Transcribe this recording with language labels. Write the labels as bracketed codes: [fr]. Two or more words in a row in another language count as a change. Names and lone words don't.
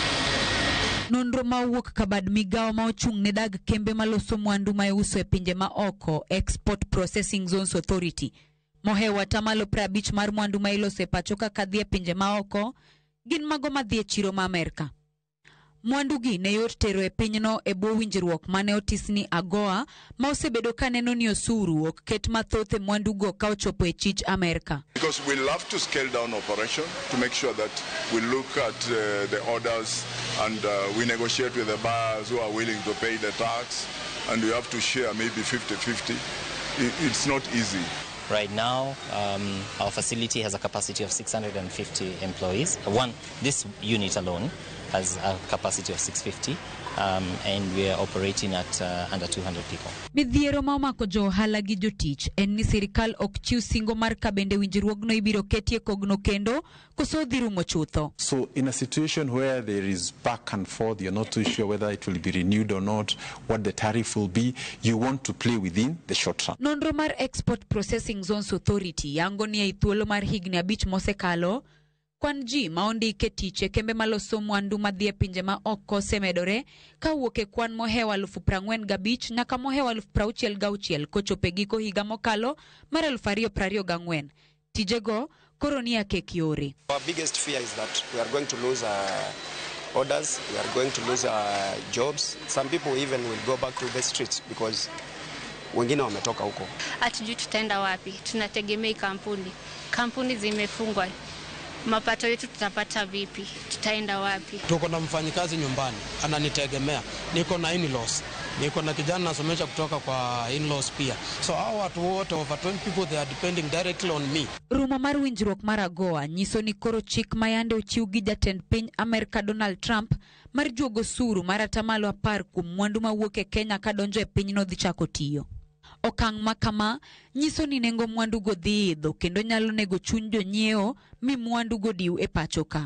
[luo] Nonro ma wuok kabad migao ma ochung' ne dag kembe maloso mwandu ma iuso e pinje ma oko Export Processing Zones Authority mohewa tamalo 50 mar mwandu ma iloso e pacho kaka dhi e pinje ma oko gin mago madhi e chiro ma Amerka. Mwandu gi ne yot tero e pinyno e bwo winjruok mane otis ni AGOA ma osebedo ka neno ni osuru ok ket mathoth e mwandu go ka ochopo e chich Amerka. [en] Because we love to scale down operation to make sure that we look at the orders and we negotiate with the buyers who are willing to pay the tax, and we have to share maybe 50-50. It's not easy. Right now, our facility has a capacity of 650 employees. This unit alone has a capacity of 650, and we are operating at under 200 people. [luo] Midhiero ma omako jo ohala gi jotich en ni sirikal ok chiw singo mar ka bende winjruogno ibiro ketie kogno kendo koso dhi rumo chutho. [en] So in a situation where there is back and forth, you're not too sure whether it will be renewed or not, what the tariff will be, you want to play within the short run. [luo] Nonro mar Export Processing Zones Authority yango ni e thuolo mar higni 5 mosekalo, kwan ji ma ondike tich e kembe maloso mwandu madhi e pinje ma oko osemedore ka wuok e kwan mohewa 45,000 nyaka mohewa 66,000 kochopo e giko higa mokalo mar 2024. Tijego koro ni akek yore. [en] Our biggest fear is that we are going to lose orders, we are going to lose jobs. Some people even will go back to the streets because [sw] wengine wametoka huko. Hatujui tutaenda wapi, tunategemea kampuni zimefungwa. Mapato yetu tutapata vipi? Tutaenda wapi? Tuko na mfanyikazi nyumbani, ananitegemea. Niko na in-laws. Niko na kijana nasomesha kutoka kwa in-laws pia. [en] So [sw] hao watu wote [en] over 20 people, they are depending directly on me. [luo] Rumo mar winjruok mar AGOA nyiso ni koro chik mayande ochiw gi jatend piny Amerika Donald Trump mar juogo osuru mar atamalo 10 kuom mwandu mawuok e Kenya ka donjo e pinyno dhi chako tiyo. Okang' makama nyiso ni nengo mwandu go dhi idho kendo nyalo nego chuny jonyiewo mi mwandu go diw e pacho ka.